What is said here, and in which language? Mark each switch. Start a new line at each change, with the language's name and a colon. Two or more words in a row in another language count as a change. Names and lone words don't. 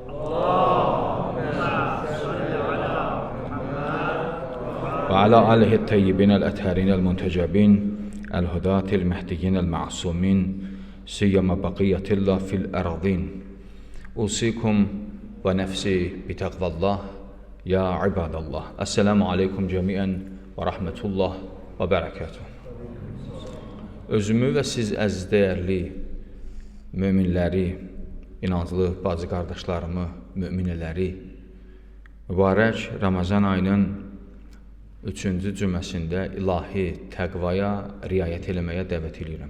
Arabic: وعلى آله الطيبين الأطهرين المنتجبين الهداة المهديين المعصومين سيما بقية الله في الأراضين أوصيكم ونفسي بتقوى الله يا عباد الله السلام عليكم جميعا ورحمة الله وبركاته.
Azerbaijani: Özümü və siz əziz dəyərli möminləri, inanclı bacı qardaşlarımı, möminələri mübarək Ramazan ayının 3-cü cüməsində ilahi təqvaya riayət eləməyə dəvət edirəm.